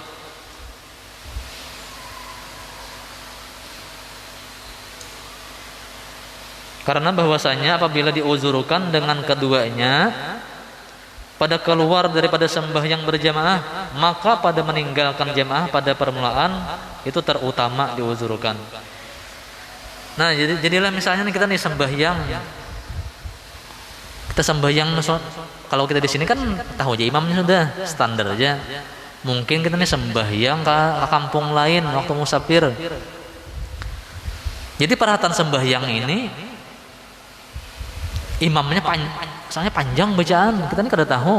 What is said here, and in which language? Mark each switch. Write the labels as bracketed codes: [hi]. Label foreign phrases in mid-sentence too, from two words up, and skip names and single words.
[id] Karena bahwasanya apabila diuzurkan dengan keduanya pada keluar daripada sembahyang berjamaah, maka pada meninggalkan jamaah pada permulaan itu terutama diuzurkan. Nah, jadilah misalnya kita nih sembahyang, kalau kita di sini kan tahu aja imamnya sudah standar aja. Mungkin kita nih sembahyang ke kampung lain waktu musafir. Jadi perhatian sembahyang ini imamnya soalnya panjang bacaan, [bjn] kita nih kada tahu.